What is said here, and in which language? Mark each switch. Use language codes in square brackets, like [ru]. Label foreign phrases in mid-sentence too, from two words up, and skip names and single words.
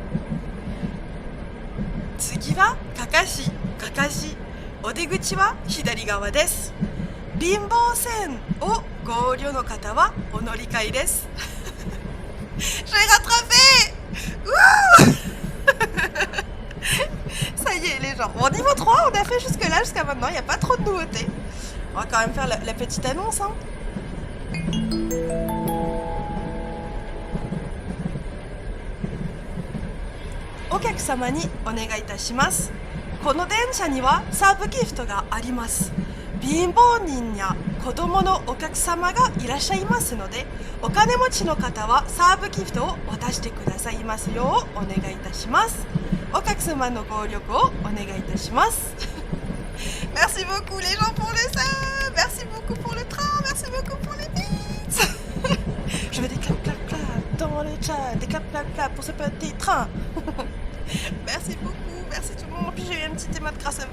[ja] 次はかかし。お出口は左側です。貧乏線をご利用の方はお乗り換えです。 [fr] Je vais rattraper. Ça y est les gens. Bon, niveau 3, on a fait jusqu'à maintenant, il n'y a pas trop de nouveautés. On va quand même faire la petite annonce. [ja] Hein. お客様にお願いいたします. この電車にはサーブギフトがあります。貧乏人や子供のお客様がいらっしゃいますので、お金持ちの方はサーブギフトを渡してくださいますようお願いいたします。お客様のご協力をお願いいたします。 [fr] Merci beaucoup les gens pour le sub, merci beaucoup pour le train, merci beaucoup pour les bits. Je veux des clap dans le chat, des clap pour ce petit train. Merci beaucoup, merci tout le monde. En plus, j'ai eu un petit émote grâce à vous.